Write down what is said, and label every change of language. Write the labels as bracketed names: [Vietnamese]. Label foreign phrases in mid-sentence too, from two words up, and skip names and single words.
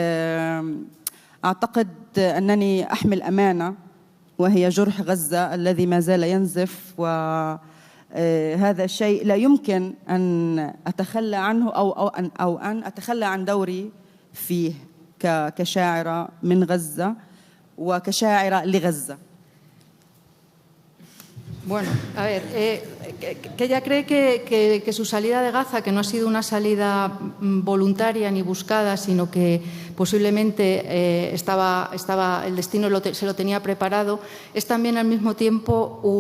[Arabic] أعتقد أنني أحمل أمانة، وهي جرح غزة الذي ما زال ينزف، وهذا الشيء لا يمكن أن أتخلى عنه أو أن أتخلى عن دوري فيه كشاعرة من غزة وكشاعرة لغزة. [Spanish] Bueno, a ver, que ella cree que su salida de Gaza, que no ha sido una salida voluntaria ni buscada, sino que posiblemente el destino se lo tenía preparado, es también al mismo tiempo